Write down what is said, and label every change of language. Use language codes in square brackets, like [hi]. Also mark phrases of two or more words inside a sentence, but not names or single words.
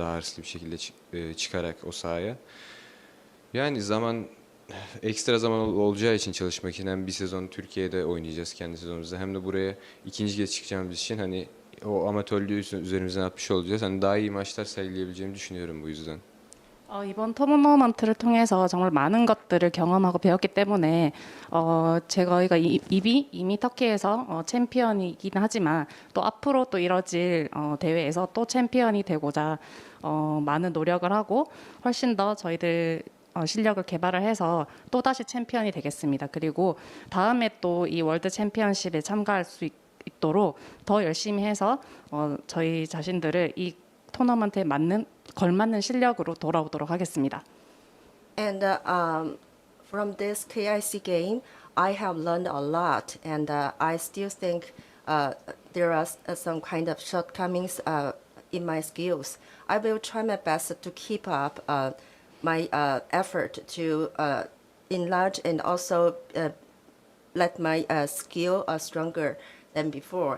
[tr] Daha hırslı bir şekilde çıkarak o sahaya. Yani ekstra zaman olacağı için çalışmak için hem bir sezon Türkiye'de oynayacağız kendi sezonumuzda, hem de buraya ikinci kez çıkacağımız için hani o amatörlüğü üzerimizden atmış olacağız. Hani daha iyi maçlar sergileyebileceğimi düşünüyorum bu yüzden. [ko] 이번 토너먼트를 통해서 정말 많은 것들을 경험하고 배웠기 때문에 저희가 이미 터키에서 챔피언이긴 하지만 또 앞으로 또 이뤄질 대회에서 또 챔피언이 되고자 많은 노력을 하고 훨씬 더 저희들 실력을 개발을 해서 또다시 챔피언이 되겠습니다. 그리고 다음에 또 이 월드 챔피언십에 참가할 수 있도록 더 열심히 해서 저희 자신들을 이 토너먼트에 걸맞는 실력으로 돌아오도록 하겠습니다. [en] And from this KIC game, I have learned a lot, and I still think there are some kind of shortcomings in my skills. I will try my best to keep up my effort to enlarge and also let my skill stronger than before.